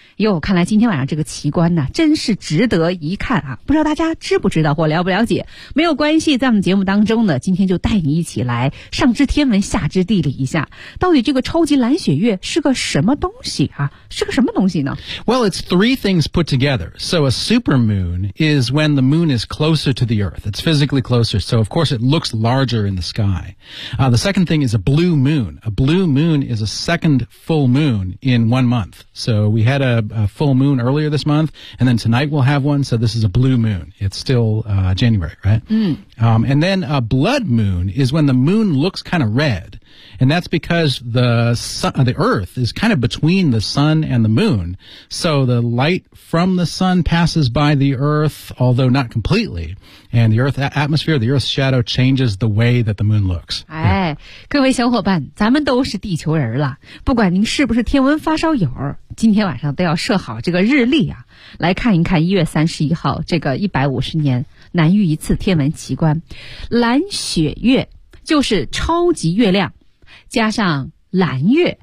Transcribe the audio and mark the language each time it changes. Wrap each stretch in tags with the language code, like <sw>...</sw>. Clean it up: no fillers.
<zh>哟，看来今天晚上这个奇观呢、啊，真是值得一看啊！不知道大家知不知道或了不了解？没有关系，在我们节目当中呢，今天就带你一起来上知天文，下知地理一下，到底这个超级蓝血月是个什么东西啊？是个什么东西呢</zh> <en>？Well, it's three things put together. So a super moon is when the moon is closer to the Earth. It's physically closer, so of course it looks larger in the sky. The second thing is a blue moon. A blue moon is a second full moon in 1 month. So we had a full moon earlier this month, and then tonight we'll have one. So this is a blue moon. It's still January, right? Mm. And then a blood moon is when the moon looks kind of red. And that's because the Earth is kind of between the sun and the moon. So the light from the sun passes by the Earth, although not completely. And the Earth atmosphere, the Earth's shadow changes the way that the moon looks.、 Yeah.</en> <zh>哎，各位小伙伴，咱们都是地球人了，不管您是不是天文发烧友，今天晚上都要设好这个日历啊，来看一看1月31号这个150年难遇一次天文奇观，蓝血月就是超级月亮，加上蓝月，</zh>